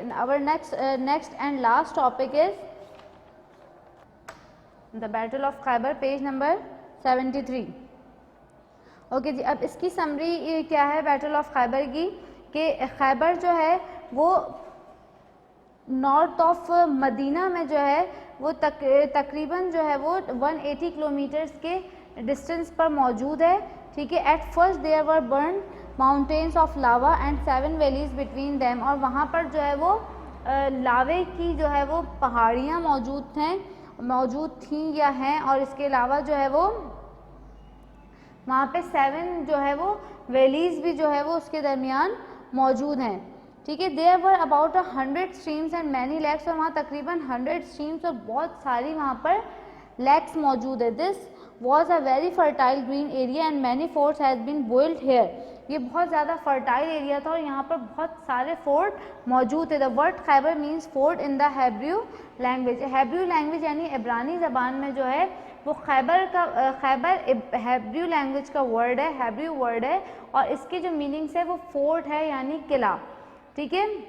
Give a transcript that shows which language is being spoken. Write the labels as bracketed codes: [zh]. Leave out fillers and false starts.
[en] our next and last topic is the battle of Khyber, page number 73. [ur] Okay جی. اب اس کی summary کیا ہے battle of خیبر کی، کہ خیبر جو ہے وہ نارتھ آف مدینہ میں جو ہے وہ تقریباً جو ہے وہ 180 کلومیٹرز کے ڈسٹینس پر موجود ہے. ٹھیک ہے. [en] At first there were burn mountains of lava and 7 valleys between them. [ur] اور وہاں پر جو ہے وہ لاوے کی جو ہے وہ پہاڑیاں موجود تھیں یا ہیں، اور اس کے علاوہ جو ہے وہ وہاں پہ 7 جو ہے وہ ویلیز بھی جو ہے وہ اس کے درمیان موجود ہیں. ٹھیک ہے. [en] there were about 100 streams and many lakes. [ur] اور وہاں تقریباً 100 streams اور بہت ساری وہاں پر لیکس موجود ہے. [en] this was a very fertile green area and many forts has been built here. [ur] یہ بہت زیادہ فرٹائل ایریا تھا، اور یہاں پر بہت سارے فورٹ موجود تھے. [en] the word Khyber means fort in the Hebrew language. [ur] Hebrew language یعنی عبرانی زبان میں جو ہے وہ خیبر ہیبریو لینگویج کا ورڈ ہے، ہیبریو ورڈ ہے، اور اس کے جو میننگس ہے وہ فورٹ ہے یعنی قلعہ. ٹھیک ہے.